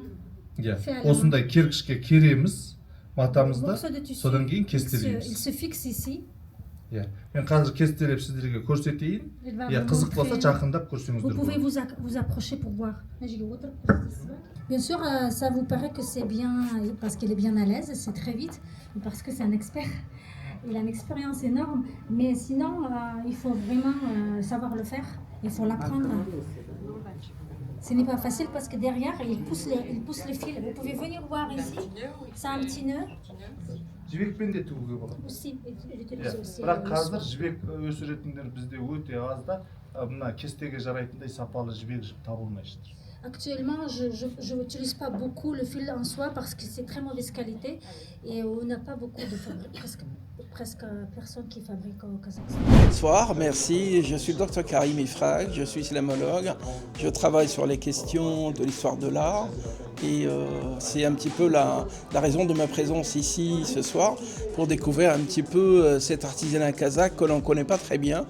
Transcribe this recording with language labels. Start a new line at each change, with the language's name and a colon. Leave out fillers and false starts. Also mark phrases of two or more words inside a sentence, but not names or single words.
Kazakh: Осындай кергішке кереміз матамызды, содан кейін кестелейміз.
French: Il se fixe ici.
Kazakh: Мен қазір кестелеп сіздерге көрсетейін. Қызық болса жақындап көрсеңіздер.
French: Vous pouvez vous approcher pour voir. Bien sûr, ça vous paraît que c'est bien parce qu'il est bien à l'aise, c'est très vite, parce que c'est un expert. Il a une expérience énorme, mais sinon, il faut vraiment savoir le faire. Il faut l'apprendre. Ce n'est pas facile parce que derrière, il pousse le fil. Vous pouvez venir voir ici. C'est un petit nœud.
Kazakh: Жібекпен де тігуге болады. Бірақ қазір жібек өсіретіндер бізде өте аз да, мына кестеге жарайтындай сапалы жібек табылмай жатыр.
French: Actuellement, je n'utilise pas beaucoup le fil en soie parce que c'est très mauvaise qualité et on n'a pas beaucoup presque personne qui fabrique au Kazakhstan. Bonsoir, merci. Je suis le Dr Karim Ifrag, je suis islamologue. Je travaille sur les questions de l'histoire de l'art Et c'est un petit peu la raison de ma présence ici ce soir, pour découvrir un petit peu cet artisanat kazakh que l'on ne connaît pas très bien.